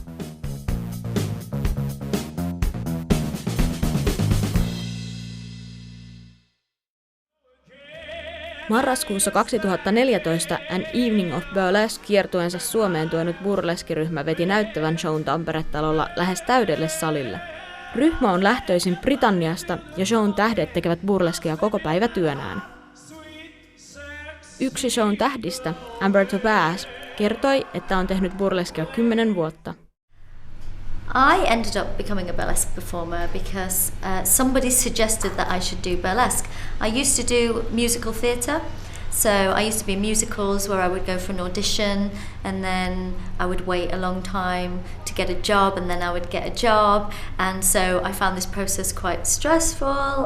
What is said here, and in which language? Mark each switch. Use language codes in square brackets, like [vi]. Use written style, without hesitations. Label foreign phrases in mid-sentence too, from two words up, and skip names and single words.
[fi] Marraskuussa 2014 An Evening of Burlesque kiertueensa Suomeen tuonut burleskiryhmä veti näyttävän shown Tampere-talolla lähes täydelle salille. Ryhmä on lähtöisin Britanniasta ja shown tähdet tekevät burleskia koko päivä työnään. Yksi shown tähdistä, Amber Bass, kertoi, että on tehnyt burleskia 10 vuotta. [en] I ended up becoming a burlesque performer because somebody suggested that I should do burlesque. I used to do musical theatre, so I used to be in musicals where I would go for an audition and then I would wait a long time to get a job and then I would get a job, and so I found this process quite stressful.